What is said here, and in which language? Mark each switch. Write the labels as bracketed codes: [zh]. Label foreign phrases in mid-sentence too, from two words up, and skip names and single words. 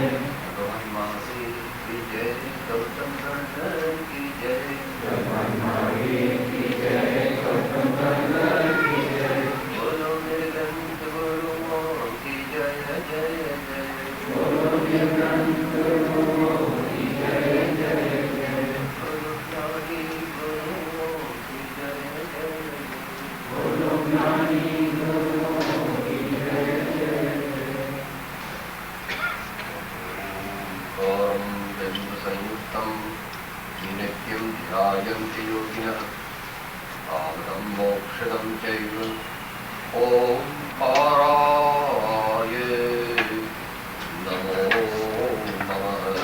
[hi] भगवान महावीर की जय, गौतम गणधर की जय, भगवान महावीर की जय, गौतम गणधर की जय, बोलो मेरे ग्रंथ गुरुओं की जय जय जय, बोलो मेरे ग्रंथ गुरुओं की जय जय जय, बोलो ज्ञानी गुरुओं की जय जय जय, बोलो ज्ञानी गुरुओं की जय जय जय। [sa] ओम बिंदु संयुक्तम नित्यं ध्यायन्ति योगिनः आमनं मोक्षदं चैव। ओम पाराय नमो नमः।